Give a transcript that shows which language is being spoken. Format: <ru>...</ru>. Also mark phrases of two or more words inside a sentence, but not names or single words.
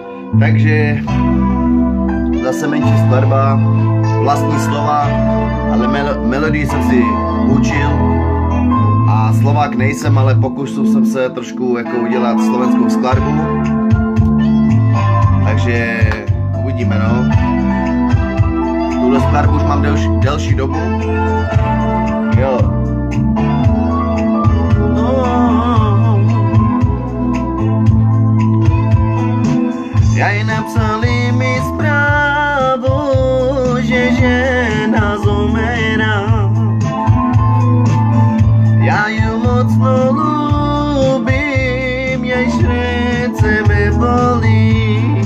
<cs>Takže zase menší skladba, vlastní slova, ale melodii jsem si učil a Slovák nejsem, ale pokusil jsem se trošku jako udělat slovenskou skladbu. Takže uvidíme, no. Tuhle skladbu už mám delší dobu. Jo.</cs> <sk>Aj napsali mi správu, že žena zomera. Ja ju mocno ľúbim, jej srdce me bolí.</sk>